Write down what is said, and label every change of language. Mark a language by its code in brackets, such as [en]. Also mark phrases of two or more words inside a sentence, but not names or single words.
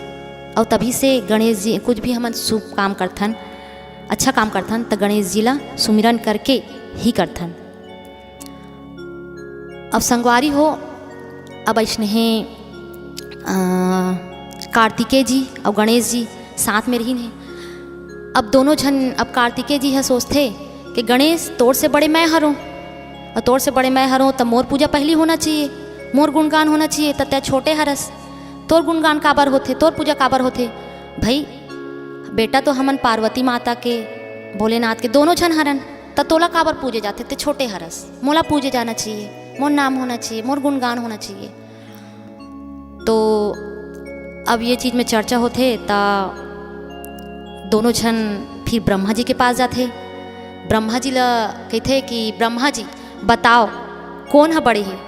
[hne] और तभी से गणेश जी कुछ भी हमन शुभ काम करथन, अच्छा काम करथन तो गणेश जी ला सुमिरन करके ही करथन। अब संगवारी हो अब ऐसने कार्तिकेय जी और गणेश जी साथ में रही हैं। अब दोनों जन, अब कार्तिकेय जी है सोचते कि गणेश तोर से बड़े मैं हरों और तोर से बड़े मैं हरों तो मोर पूजा पहली होना चाहिए, मोर गुणगान होना चाहिए, तो तय छोटे हरस, तोर गुणगान काबर होते, तोर पूजा काबर होते। भाई बेटा तो हमन पार्वती माता के भोलेनाथ के दोनों जन हरन, तो तोला काबर पूजे जाते, ते छोटे हरस, मोला पूजे जाना चाहिए, मोर नाम होना चाहिए, मोर गुणगान होना चाहिए। तो अब ये चीज़ में चर्चा होते ता दोनों जन फिर ब्रह्मा जी के पास जाते। ब्रह्मा जी ला कहते कि ब्रह्मा जी बताओ कौन है बड़े हैं।